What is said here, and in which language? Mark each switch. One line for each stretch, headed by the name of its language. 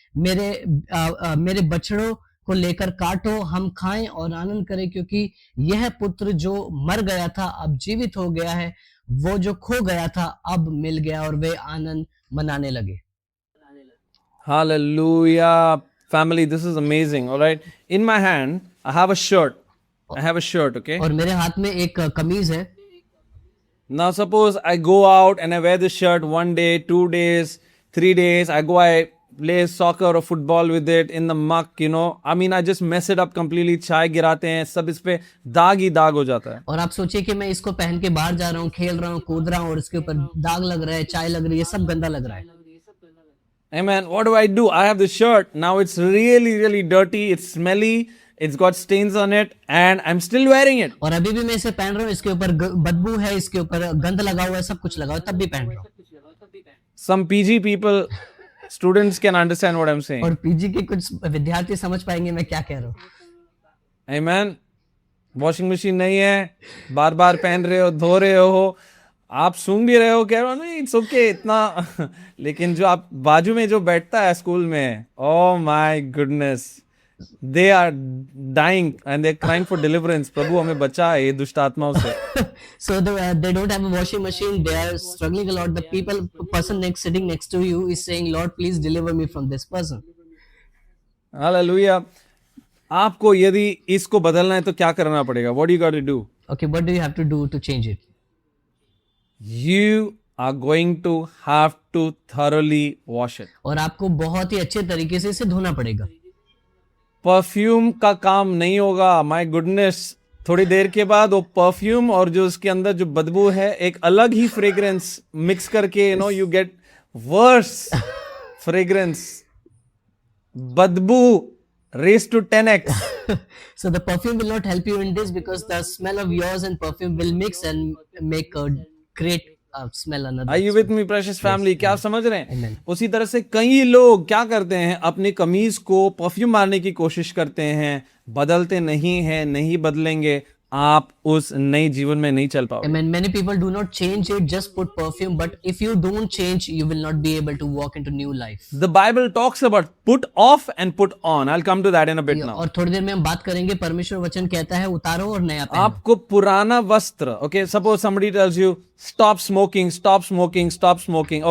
Hindi: मेरे बछड़ों को लेकर काटो, हम खाएं और आनंद करें, क्योंकि यह पुत्र जो मर गया था अब जीवित हो गया है, वो जो खो गया था अब मिल गया। और वे आनंद मनाने लगे।
English: Hallelujah. Family, this is amazing. All right. In my hand, I have a shirt. Okay?
Hindi: और मेरे हाथ में एक कमीज है।
English: Now, suppose I go out and I wear this shirt 1 day, 2 days, 3 days. I play soccer or football with it in the muck, you know. I mean, I just mess it up completely.
Hindi: चाय गिराते हैं, सब इस पे दाग ही दाग हो जाता है। और आप सोचिए कि मैं इसको पहन के बाहर जा रहा हूँ, खेल रहा हूँ, कूद रहा हूँ और इसके ऊपर दाग लग रहा है, चाय लग रही है, सब गंदा लग रहा है।
English: Amen. What do? I have this shirt. Now it's really, really dirty. It's smelly. It's got stains on it, and I'm still wearing it.
Hindi: और अभी भी मैं इसे पहन रहा हूँ, इसके ऊपर बदबू है, इसके ऊपर गंद लगा हुआ है, सब कुछ लगा हुआ है, तब भी पहन रहा हूँ।
English: Some PG people, students can understand what I'm saying.
Hindi: और PG के कुछ विद्यार्थी समझ पाएंगे मैं क्या कह रहा हूँ।
English: Amen.
Hindi: वॉशिंग मशीन नहीं है, बार बार पहन रहे हो, धो रहे हो, आप सूंघ भी रहे हो, कह रहे हो नहीं
English: it's okay
Hindi: इतना, लेकिन जो आप बाजू में जो बैठता है स्कूल में,
English: Oh my goodness, they are dying and they are crying for deliverance.
Hindi: प्रभु हमें बचा ये दुष्ट आत्माओं से।
English: So they don't have a washing machine. They are struggling a lot. The person sitting next to you is saying, Lord, please deliver me from this person. Hallelujah.
Hindi: आपको यदि इसको बदलना है तो क्या करना पड़ेगा?
English: What do you got to do? Okay, what do you have to do to change it? You are going to have to thoroughly wash it.
Hindi: और आपको बहुत ही अच्छे तरीके से इसे धोना पड़ेगा। परफ्यूम का काम नहीं होगा।
English: my goodness,
Hindi: थोड़ी देर के बाद वो परफ्यूम और जो उसके अंदर जो बदबू है, एक अलग ही फ्रेग्रेंस मिक्स करके,
English: you get worse fragrance,
Hindi: बदबू
English: raised to 10x. So the perfume will not help you in this, because the smell of yours and perfume will mix and make a great smell. Another. Are you with me, precious family?
Hindi: क्या आप समझ रहे हैं?
English: Amen.
Hindi: उसी तरह से कई लोग क्या करते हैं, अपनी कमीज को परफ्यूम मारने की कोशिश करते हैं, बदलते नहीं हैं, नहीं बदलेंगे, आप उस नई जीवन में नहीं चल पाओगे।
English: Amen. Many people do not change it, just put perfume, but if you don't change, you will not be able to walk into new life. The Bible talks about put off and put on. I'll come to that in a bit now.
Hindi: और थोड़ी देर में हम बात करेंगे, परमेश्वर वचन कहता है उतारो और नया पहनो। आपको पुराना वस्त्र,
English: okay, suppose somebody tells you stop smoking, stop smoking, stop smoking.